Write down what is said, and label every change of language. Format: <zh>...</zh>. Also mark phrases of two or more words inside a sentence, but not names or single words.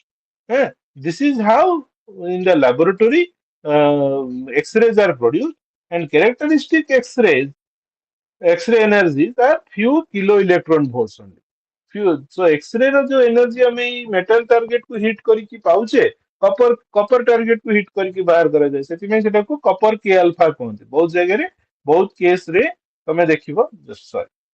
<en>This is how in the laboratory X-rays are produced, and characteristic X-ray energies are few kilo electron volts only. Few. So X-ray ର जो energy ଆମେ metal target को hit</en> <or>କରିକି ପାଉଛେ,</or> <en>copper target</en> <or>को hit କରିକି ବାହାର କରାଯାଏ, ସେଥିପାଇଁ ସେଟାକୁ</or> <en>copper K alpha</en> <or>କୁହନ୍ତି। ବହୁତ ଜାଗାରେ ବହୁତ case ରେ ତମେ ଦେଖିବ, sorry,</or>